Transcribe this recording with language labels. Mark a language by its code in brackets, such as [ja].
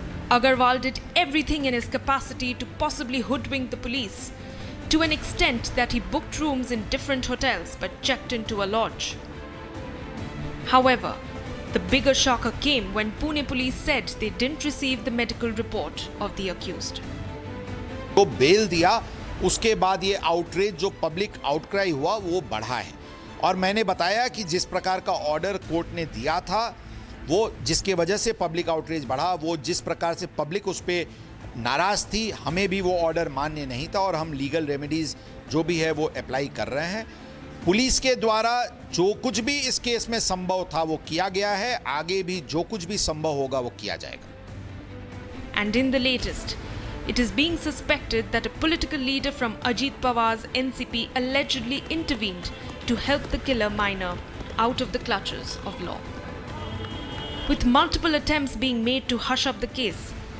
[en] Agarwal did everything in his capacity to possibly hoodwink the police, to an extent that he booked rooms in different hotels but checked into a lodge. However, the bigger shocker came when Pune police said they didn't receive the medical report of the accused. [hi] को bell दिया, उसके बाद ये outreach जो public outcry हुआ वो बढ़ा है। और मैंने बताया कि जिस प्रकार का ऑर्डर कोर्ट ने दिया था, वो जिसके वजह से पब्लिक आउटरीच बढ़ा, वो जिस प्रकार से पब्लिक उस पर नाराज़ थी, हमें भी वो ऑर्डर मान्य नहीं था और हम लीगल रेमेडीज़ जो भी है वो अप्लाई कर रहे हैं। पुलिस के द्वारा जो कुछ भी इस केस में संभव था वो किया गया है, आगे भी जो कुछ भी संभव होगा वो किया जाएगा। [en] And in the latest, it is being suspected that a political leader from Ajit Pawar's NCP allegedly intervened to help the killer minor out of the clutches of law. With multiple attempts being made to hush up the case,